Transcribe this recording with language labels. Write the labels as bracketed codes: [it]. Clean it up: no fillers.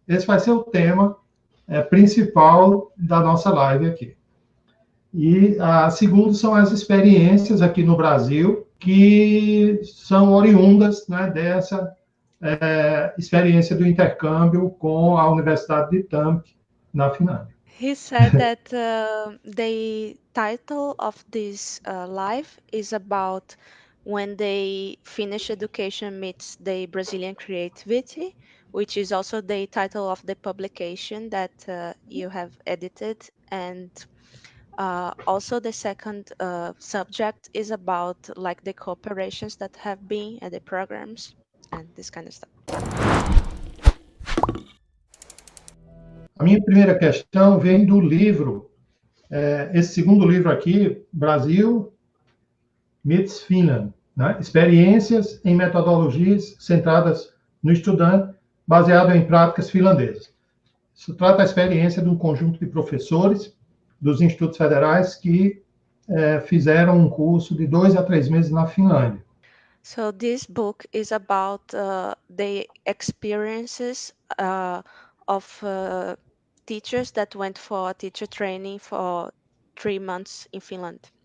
[pt] Esse vai ser o tema principal da nossa live aqui. E a segunda são as experiências aqui no Brasil, que são oriundas, né, dessa experiência do intercâmbio com a Universidade de Tamk, na Finlândia. [en] He said that the title of this live is about when they finish education meets the Brazilian creativity, which is also the title of the publication that you have edited. And also the second subject is about like the cooperations that have been at the programs and this kind of stuff. [pt] A minha primeira questão vem do livro, esse segundo livro aqui, Brasil meets Finland, né? Experiências em metodologias centradas no estudante, baseado em práticas finlandesas. Isso trata a experiência de um conjunto de professores dos institutos federais que fizeram um curso de 2 a 3 meses na Finlândia. [en] So this book is about the experiences of teachers that went for teacher training for 3 months in Finland.